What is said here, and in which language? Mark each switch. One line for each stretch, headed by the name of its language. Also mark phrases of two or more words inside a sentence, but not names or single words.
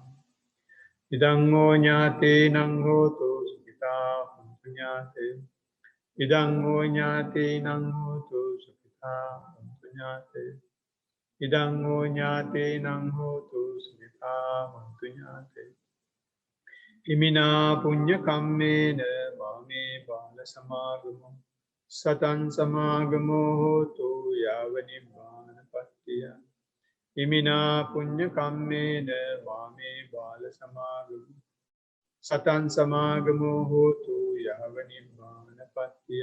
Pali: ඉදං හෝ ඥාතේනං හෝතු සුඛිතා හොන්තු ඥාතේ. ඉදං හෝ ඥාතේනං හෝතු සුඛිතා හොන්තු ඥාතේ. ඉදං හෝ ඥාතේනං හෝතු සුඛිතා හොන්තු ඥාතේ. ඉමිනා පුඤ්ඤ කම්මේන මාමේ බාල සමාගමෝ සතං සමාගමෝ හෝතු යාව නිබ්බානපත්තිය. ඉමිනා පුඤ්ඤ කම්මේන මාමේ බාල සමාගමෝ සතං සමාගමෝ හෝතු යාව නිබ්බානපත්තිය.